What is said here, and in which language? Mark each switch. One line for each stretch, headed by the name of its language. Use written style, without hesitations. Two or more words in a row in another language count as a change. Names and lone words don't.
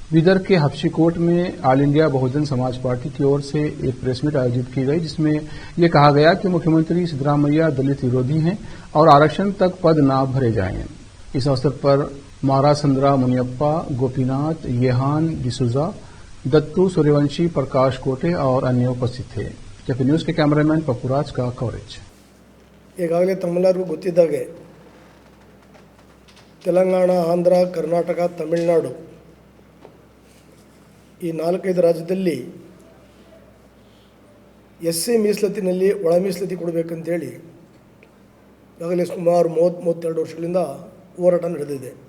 Hindi: बीदर के हफ्सीकोट में ऑल इंडिया बहुजन समाज पार्टी की ओर से एक
English: press meet
Hindi: आयोजित की गई, जिसमें ये कहा गया कि मुख्यमंत्री सिद्धरामैया दलित विरोधी हैं और आरक्षण तक पद न भरे जाएंगे। इस अवसर पर मारासंद्रा मुनियप्पा, गोपीनाथ, येहान डिसूजा, दत्तू सूर्यवंशी, प्रकाश कोटे और अन्य उपस्थित थे। जबकि न्यूज के कैमरामैन पप्पूराज का कवरेज।
Kannada: ಈಗಾಗಲೇ ತಮ್ಮೆಲ್ಲರಿಗೂ ಗೊತ್ತಿದ್ದಾಗೆ ತೆಲಂಗಾಣ, ಆಂಧ್ರ, ಕರ್ನಾಟಕ, ತಮಿಳುನಾಡು ಈ 4-5 ರಾಜ್ಯದಲ್ಲಿ ಎಸ್ಸಿ ಮೀಸಲಾತಿನಲ್ಲಿ ಒಳ ಮೀಸಲಾತಿ ಕೊಡಬೇಕಂತೇಳಿ ಈಗಾಗಲೇ ಸುಮಾರು 30-32 ವರ್ಷಗಳಿಂದ ಹೋರಾಟ ನಡೆದಿದೆ.